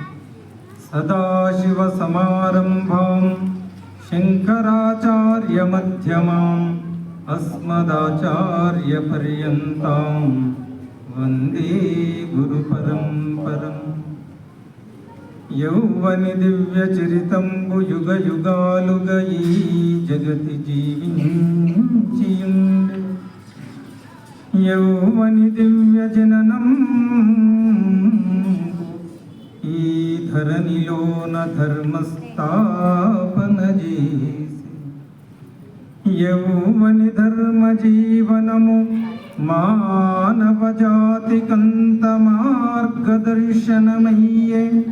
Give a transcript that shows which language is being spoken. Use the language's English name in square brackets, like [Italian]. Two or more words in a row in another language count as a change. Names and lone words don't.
[Sanskrit] सदाशिवसमारम्भां शङ्कराचार्यमध्यमाम् अस्मदाचार्यपर्यन्तां वन्दे गुरुपरम्परम्। [Telugu] యౌవని దివ్యచరితంబు యుగయుగాలుగా ఈ జగతి జీవించియుండు। యౌవని దివ్య జననం ఈ ధరణిలోన ధర్మస్థాపన చేసి యౌవని ధర్మ జీవనము మానవ జాతికంత మార్గదర్శనమయ్యే।